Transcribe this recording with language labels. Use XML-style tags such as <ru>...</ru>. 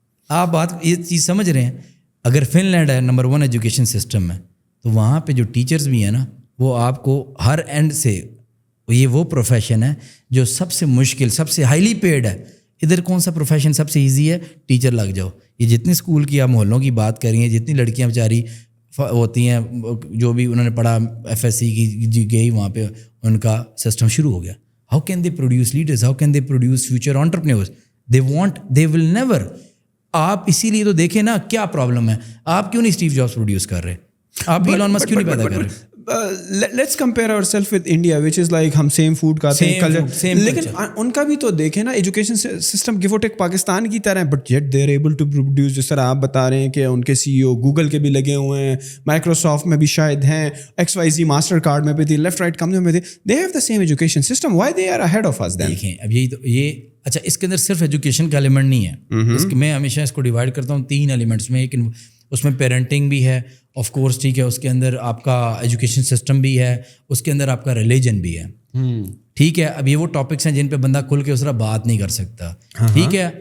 <ur>آپ بات یہ چیز سمجھ رہے ہیں؟ اگر فن لینڈ ہے نمبر 1 ایجوکیشن سسٹم میں, تو وہاں پہ جو ٹیچرز بھی ہیں نا, وہ آپ کو ہر اینڈ سے, یہ وہ پروفیشن ہے جو سب سے مشکل, سب سے ہائیلی پیڈ ہے. ادھر کون سا پروفیشن سب سے ایزی ہے؟ ٹیچر لگ جاؤ. یہ جتنی اسکول کی آپ محلوں کی بات کر رہی ہیں, جتنی لڑکیاں بیچاری ہوتی ہیں جو بھی انہوں نے پڑھا FSC کی جی گئی, وہاں پہ ان کا سسٹم شروع ہو گیا.</ur> <en>How can they produce leaders, how can they produce future entrepreneurs? They will never.</en> <ur>آپ اسی لیے تو دیکھیں نا کیا پرابلم ہے, آپ کیوں نہیں اسٹیو جابس پروڈیوس کر رہے, آپ ایلون مسک کیوں نہیں پیدا کر رہے؟</ur> <en>let's compare our self with India which is like</en> <ur>ہم سیم فوڈ کھاتے ہیں کلچر, لیکن ان کا بھی تو دیکھیں نا ایجوکیشن سسٹم گیو ٹیک پاکستان کی طرح ہے,</ur> <en>But yet they are able to produce.</en> <ur>جس طرح آپ بتا رہے ہیں کہ ان کے CEO گوگل کے بھی لگے ہوئے ہیں, مائکروسافٹ میں بھی شاید ہیں, XYZ ماسٹر کارڈ میں بھی تھی, لیفٹ رائٹ کمپنیوں میں تھی.</ur> <en>They have the same education system, why they are ahead of us?</en> <ur>دیکھیں اب یہی تو یہ اچھا, اس کے اندر صرف ایجوکیشن کا ایلیمنٹ نہیں ہے. اس میں ہمیشہ اس کو ڈیوائڈ کرتا ہوں 3 ایلیمنٹس میں. ایک اس میں پیرنٹنگ بھی ہے آف کورس, ٹھیک ہے, اس کے اندر آپ کا ایجوکیشن سسٹم بھی ہے, اس کے اندر آپ کا ریلیجن بھی ہے, ٹھیک ہے. اب یہ وہ ٹاپکس ہیں جن پہ بندہ کھل کے اس طرح بات نہیں کر سکتا, ٹھیک ہے.</ur>